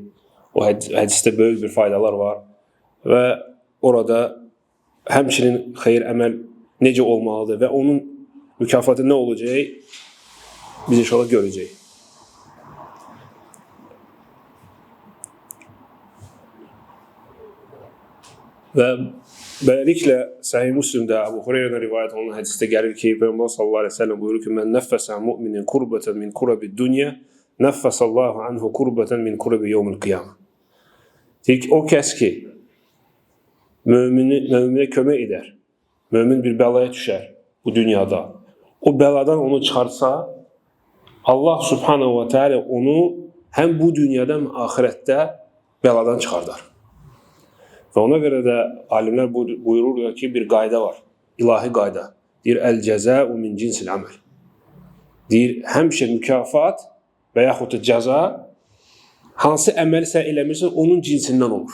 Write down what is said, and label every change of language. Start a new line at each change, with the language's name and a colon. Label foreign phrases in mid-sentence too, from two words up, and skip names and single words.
Azerbaijani: O hədisdə böyük bir faydalar var və orada həmçinin xeyir əməl necə olmalıdır və onun mükafatı nə olacaq, biz inşallah görəcəyik. Və beləliklə Səhih Müslimdə Əbu Hüreyrədən rivayət olunan hədisdə gəlir ki, Peyğəmbər
Arabic: صلى الله عليه وسلم
Azerbaijani: buyurur ki,
Arabic: "من نفس مؤمن كربة من كرب الدنيا نفس الله عنه كربة من كرب يوم القيامة."
Azerbaijani: Deyir ki, o kəs ki, möminə kömək edər, mömin bir bəlaya düşər bu dünyada, o bəladan onu çıxarsa,
Arabic: الله سبحانه وتعالى
Azerbaijani: onu hem bu dünyada hem ahirette beladan çıxardar. Və ona görə də alimlər buyururlar ki, bir qayda var, ilahi qayda. Deyir,
Arabic: الجزاء من جنس العمل.
Azerbaijani: Deyir, həmişə mükafat və yaxud da cəza hansı əməli sən eləmirsən, onun cinsindən olur.